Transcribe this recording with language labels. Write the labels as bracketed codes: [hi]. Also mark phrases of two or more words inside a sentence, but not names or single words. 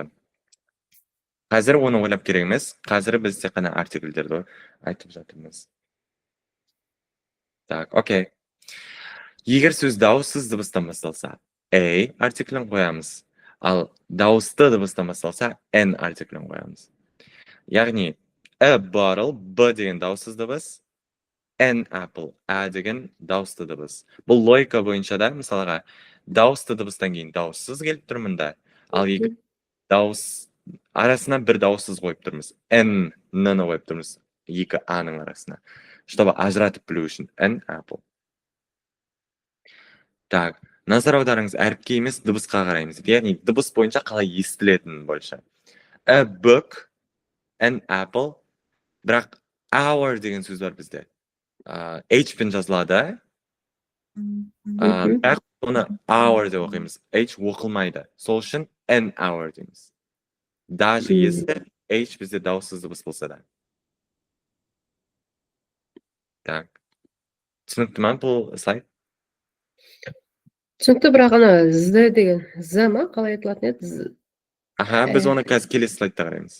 [kk] Қазір оны ойлап керек емес. Қазір біз тек қана артикльдерді айтып жатырмыз. Так, окей. Егер сөз дауыссыз дыбыстан басталса, a артиклін қоямыз. Ал дауысты дыбыстан басталса, n артиклін қоямыз. Яғни, [en] a bottle, [kk] b деген дауыссыз дыбыс, [en] an apple, [kk] a деген дауысты дыбыс. Бұл логика бойынша да, мысалға, дауысты дыбыстан кейін дауыссыз келіп тұрмында, ал егер дауыс арасына бір дауыссыз қойып тұрмыз. N-ны қойып тұрмыз. 2 A-ның арасына. Чтобы ажыратып білу үшін. [en] An apple. [kk] Так, назар аударыңыз, әріпке емес дыбысқа қараймыз. Яғни дыбыс бойынша қалай естілетінін бойынша. [en] A book, an apple. [kk] Бірақ hour деген сөз бар бізде. H пен жазылады. Бірақ оны hour деп оқимыз. H оқылмайды. Сол үшін [en] an hour [kk] дейміз. [ru] Даже если [kk] H бізде дауыссыз дыбыс болса да. Так. Түсінікті ма бұл слайд? Түсінікті, бірақ ана Z деген, Z ма? Қалай айтылатын еді? Аха, біз оны қазір келесі слайдта қараймыз.